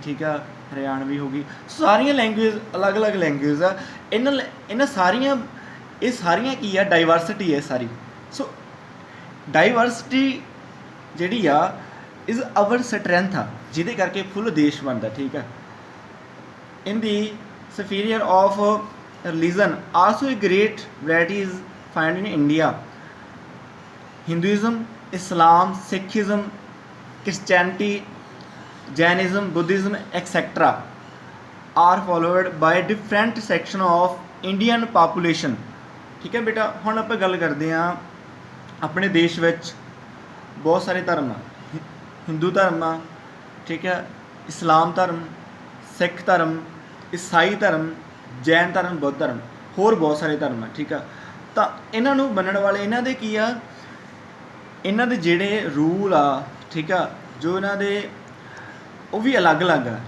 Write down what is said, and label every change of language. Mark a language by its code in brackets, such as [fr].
[pa] ਠੀਕ ਆ, ਹਰਿਆਣਵੀ ਹੋ ਗਈ। ਸਾਰੀਆਂ ਲੈਂਗੁਏਜ ਅਲੱਗ-ਅਲੱਗ ਲੈਂਗੁਏਜ ਆ। ਇਹਨਾਂ ਸਾਰੀਆਂ ਕੀ ਆ, ਡਾਈਵਰਸਿਟੀ ਹੈ ਸਾਰੀ। ਸੋ ਡਾਈਵਰਸਿਟੀ ਜਿਹੜੀ ਆ ਇਜ਼ ਆਵਰ ਸਟਰੈਂਥ ਆ, ਜਿਹਦੇ ਕਰਕੇ ਫੁੱਲ ਦੇਸ਼ ਬਣਦਾ। ਠੀਕ ਆ, [en] In the superior of religion also a great variety is found in India. Hinduism, Islam, Sikhism, Christianity, Jainism, Buddhism, etc. are followed by different section of Indian population. [pa] ਠੀਕ ਹੈ ਬੇਟਾ, ਹੁਣ ਆਪਾਂ ਗੱਲ ਕਰਦੇ ਹਾਂ ਆਪਣੇ ਦੇਸ਼ ਵਿੱਚ ਬਹੁਤ ਸਾਰੇ ਧਰਮ ਆ। ਹਿੰਦੂ ਧਰਮ ਆ, ਠੀਕ ਹੈ, ਇਸਲਾਮ ਧਰਮ, ਸਿੱਖ ਧਰਮ, ਈਸਾਈ ਧਰਮ, ਜੈਨ ਧਰਮ, ਬੁੱਧ ਧਰਮ, ਹੋਰ ਬਹੁਤ ਸਾਰੇ ਧਰਮ ਆ। ਠੀਕ ਆ, ਤਾਂ ਇਹਨਾਂ ਨੂੰ ਮੰਨਣ ਵਾਲੇ, ਇਹਨਾਂ ਦੇ ਕੀ ਆ, ਇਹਨਾਂ ਦੇ ਜਿਹੜੇ ਰੂਲ ਆ, ਠੀਕ ਆ, ਜੋ ਇਹਨਾਂ ਦੇ ਉਹ ਵੀ ਅਲੱਗ-ਅਲੱਗ ਆ।